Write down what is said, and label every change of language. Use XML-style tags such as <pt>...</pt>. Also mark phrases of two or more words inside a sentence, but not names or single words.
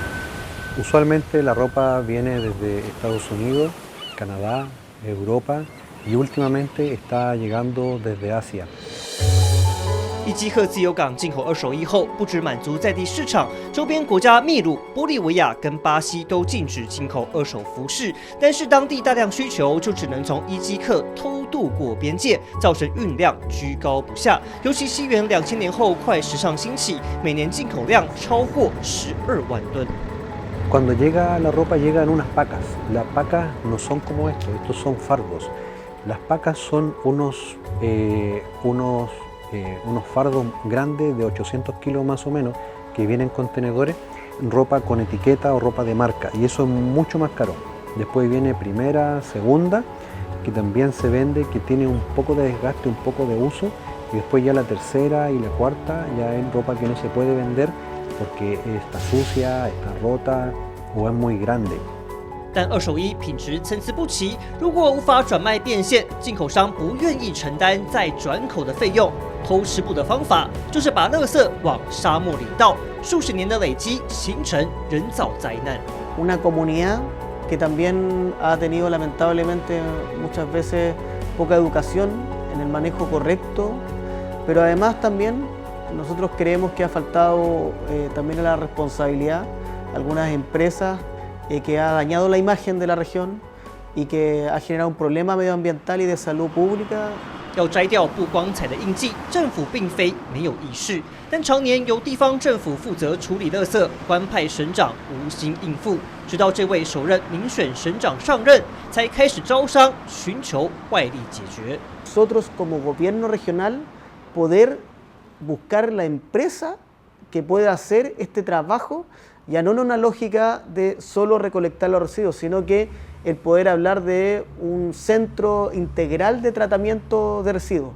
<es>Usualmente la ropa viene desde Estados Unidos, Canadá, Europa, y últimamente está llegando desde Asia.</es> <zh>伊基克自由港进口二手衣后，不只满足在地市场，周边国家秘鲁、玻利维亚跟巴西都禁止进口二手服饰，但是当地大量需求就只能从伊基克偷渡过边界，造成运量居高不下。尤其西元2000年后快时尚兴起，每年进口量超过12万吨。</zh> <es>Cuando llega la ropa llega en unas pacas. Las pacas no son como estos son fardos. Las pacas son unos fardos grandes de 800 kilos más o menos que vienen en contenedores, ropa con etiqueta o ropa de marca, y eso es mucho más caro. Después viene primera, segunda, que también se vende, que tiene un poco de desgaste, un poco de uso, y después ya la tercera y la cuarta ya es ropa que no se puede vender porque está sucia, está rota o es muy grande.</es> <zh>但二手衣品质参差不齐，如果无法转卖变现，进口商不愿意承担再转口的费用。偷吃布的方法就是把垃圾往沙漠里倒，数十年的累积形成人造灾难。</zh> <es>Una comunidad que también ha tenido lamentablemente muchas veces poca educación en el manejo correcto, pero además también nosotros creemos que ha faltado también a la responsabilidad algunas empresas que ha dañado la imagen de la región y que ha generado un problema medioambiental y de salud pública.</es> <zh>要摘掉不光彩的印记，政府并非没有意识，但常年由地方政府负责处理垃圾，官派省长无心应付。直到这位首任民选省长上任，才开始招商，寻求外力解决。</zh> <es>Nosotros como gobierno regional poder buscar la empresa que pueda hacer este trabajo, ya no en una lógica de solo recolectar los residuos, sino que el poder hablar de un centro integral de tratamiento de residuos.</es>